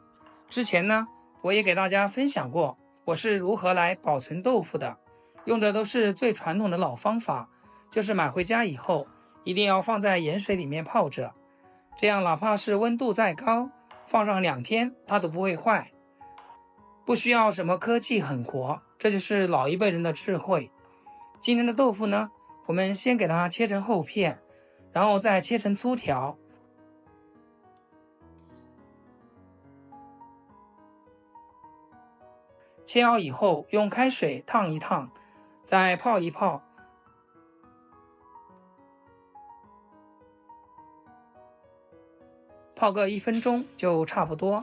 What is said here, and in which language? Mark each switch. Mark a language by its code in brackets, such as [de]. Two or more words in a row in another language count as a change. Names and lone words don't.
[zh] 之前呢，我也給大家分享過我是如何來保存豆腐的，用的都是最傳統的老方法，就是買回家以後一定要放在鹽水裡面泡着，這樣哪怕是溫度再高，放上2天它都不會壞。不需要什麼科技狠活，這就是老一輩人的智慧。今天的豆腐呢，我們先給它切成厚片，然後再切成粗條。切好以後，用開水燙一燙，再泡一泡，泡個1分鐘就差不多。